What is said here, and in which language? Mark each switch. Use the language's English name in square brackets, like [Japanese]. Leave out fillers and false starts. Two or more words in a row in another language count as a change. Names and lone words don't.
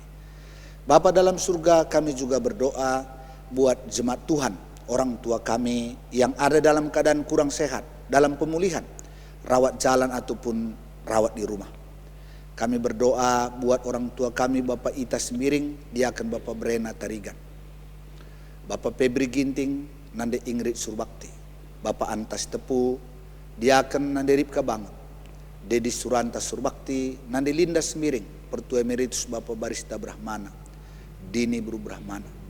[Indonesian] Bapa dalam surga, kami juga berdoa buat jemaat Tuhan, orang tua kami yang ada dalam keadaan kurang sehat, dalam pemulihan, rawat jalan ataupun rawat di rumah. Kami berdoa buat orang tua kami, Bapak Ita Sembiring, Diaken Bapak Brena Tarigan, Bapak Febri Ginting, Nande Ingrid Surbakti, Bapak Antas Tepu, Diaken Nande Ripka Bangun, Dedi Suranta Surbakti, Nande Linda Sembiring, Pertua Emeritus Bapak Barista Brahmana, Dini Bru Brahmana,